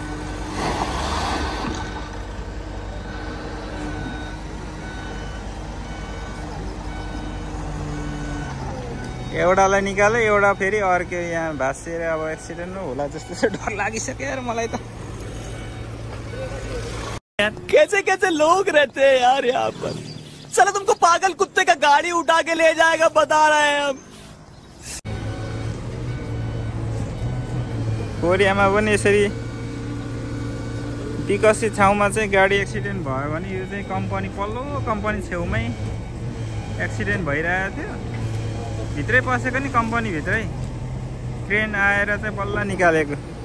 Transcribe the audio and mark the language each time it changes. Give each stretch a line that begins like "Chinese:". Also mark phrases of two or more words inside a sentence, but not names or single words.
Nepali: एउटालाई निकाले एउटा फेरि अर्के यहाँ भाँसिएर अब एक्सिडेन्ट होला जस्तो चाहिँ डर लागिसक्यो यार मलाई त।
Hindi: कैसे कैसे लोग रहते हैं यार यहाँ पर। साला तुमको पागल कुत्ते का गाड़ी उठा के ले जाएगा बता रहे हैं हम।
Nepali: कोरियामा पनि यसरी विकसित ठाउँमा चाहिँ गाडी एक्सिडेन्ट भयो भने यो चाहिँ कम्पनी पल्लो कम्पनी छेउमै एक्सिडेन्ट भइरहेको थियो। भित्रै पसेको नि कम्पनी भित्रै क्रेन आएर चाहिँ बल्ल निकालेको।